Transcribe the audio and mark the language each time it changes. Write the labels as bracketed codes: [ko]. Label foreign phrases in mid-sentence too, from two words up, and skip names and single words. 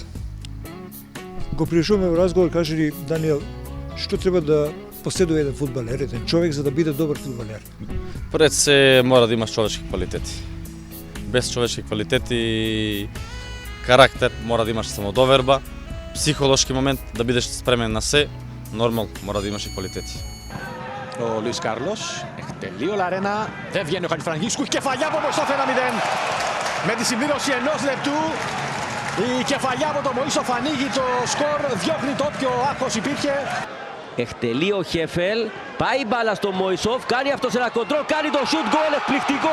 [mk] Го пришуваме во разговор, кажи ли, Даниел, што треба да поседува еден фудбалер, еден човек за да биде добар фудбалер? Пред се мора да имаш човечки квалитети. Без човечки квалитети, карактер, мора да имаш самодоверба, психолошки момент, да бидеш спремен на се, нормал, мора да имаш и κвαλιτети. [el] Ο Λουίς Κάρλος, εκτελεί ο Λαρένα, δεν βγαίνει ο Χατζηφραγίσκου, κεφαλιά από Μωυσόφ 1-0. Με τη συμπλήρωση ενός λεπτού, η κεφαλιά από τον Μωυσόφ ανοίγει το σκορ, διώχνει το όποιο άγχος υπήρχε. Εκτελεί ο Χέφελ, πάει μπάλα στο Μωυσόφ, κάνει αυτό σε ένα κοντρόλ, κάνει το [en] shoot goal [el] εκπληκτικό.